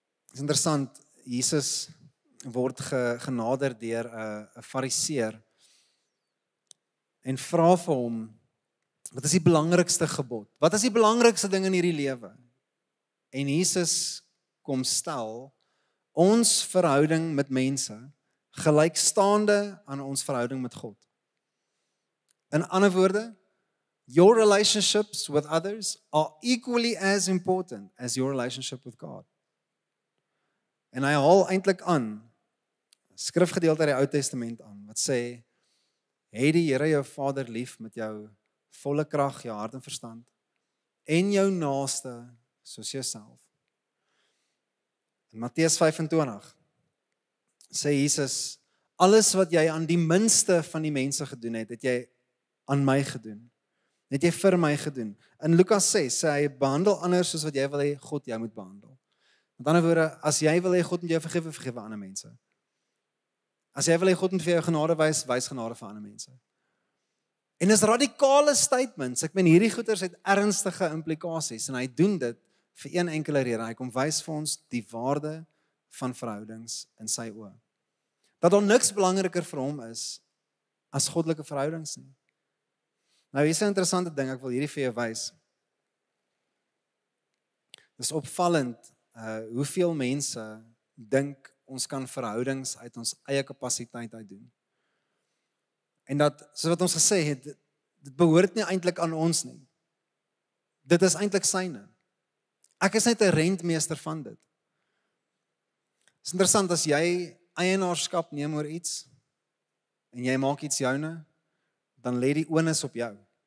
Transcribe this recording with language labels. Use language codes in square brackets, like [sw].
[af] Dit is interessant, Jesus word genader deur 'n fariseer en vra vir hom, wat is die belangrikste gebod? Wat is die belangrikste ding in hierdie lewe? En Jesus kom stel ons verhouding met mense gelykstaande aan ons verhouding met God. In ander woorde, [en] your relationships with others are equally as important as your relationship with God. [af] En hy haal eintlik aan skrifgedeelte uit die Ou Testament aan wat sê, hê die Here jou Vader lief met jou volle krag, jou hart en verstand en jou naaste soos jouself. In Matteus 25 sê Jesus, alles wat jy aan die minste van die mense gedoen het, het jy aan my gedoen. Het jy vir my gedoen. In Lukas 6 sê hy, behandel ander soos wat jy wil hê God jou moet behandel. Met ander woorde, as jy wil hê God moet jou vergewe, vergewe ander mense. As jy wil hê God moet vir jou genade wys, wys genade vir ander mense. En dis radikale statements. Ek meen hierdie goeters het ernstige implikasies en hy doen dit vir een enkele rede. Hy kom wys vir ons die waarde van verhoudings in sy oë. Dat daar niks belangriker vir hom is as goddelike verhoudings nie. Nou hier is 'n interessante ding, ek wil hierdie vir jou wys. Dis opvallend hoeveel mense dink ons kan verhoudings uit ons eie kapasiteit uit doen. En dat, soos wat ons gesê het, dit behoort nie eintlik aan ons nie. Dit is eintlik syne. Ek is net 'n rentmeester van dit. Dit is interessant as jy eienaarskap neem oor iets en jy maak iets joune, dan lê die onus op jou.